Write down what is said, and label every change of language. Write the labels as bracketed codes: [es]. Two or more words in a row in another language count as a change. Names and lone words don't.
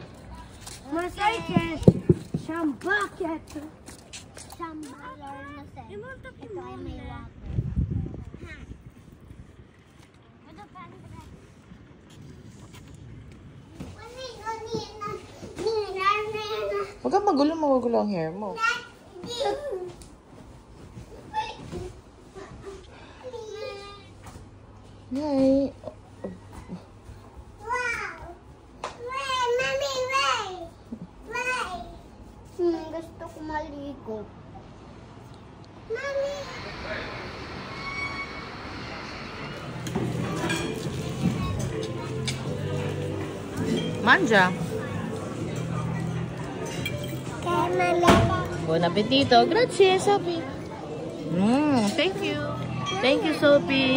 [it] Ma sai che c'è un bucket? C'è un bucket. È molto più mobile. Vado a prendere. [tl] Huwag kang magulo ang hair mo. Yay! Gusto ko maligo. Mami! [it] Mangia. Buon appetito. Grazie, [en] Sophie. Thank you. Thank you, Sophie.